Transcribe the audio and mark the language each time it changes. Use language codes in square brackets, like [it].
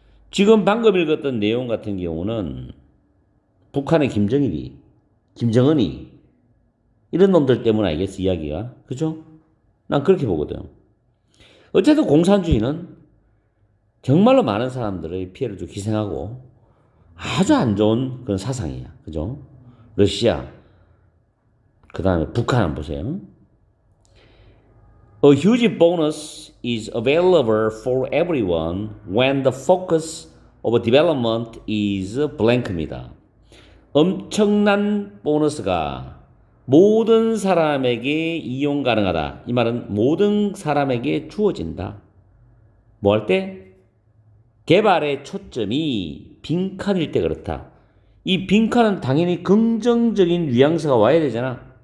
[ko] 지금 방금 읽었던 내용 같은 경우는 북한의 김정은이 이런 놈들 때문 아니겠어 이야기가. 그죠? 난 그렇게 보거든. 어쨌든 공산주의는 정말로 많은 사람들의 피해를 좀 희생하고 아주 안 좋은 그런 사상이야. 그죠? 러시아, 그 다음에 북한 한번 보세요. [en] A huge bonus is available for everyone when the focus of development is blank입니다. [ko] 엄청난 보너스가 모든 사람에게 이용 가능하다. 이 말은 모든 사람에게 주어진다. 뭐 할 때? 개발의 초점이 빈칸일 때 그렇다. 이 빈칸은 당연히 긍정적인 뉘앙스가 와야 되잖아.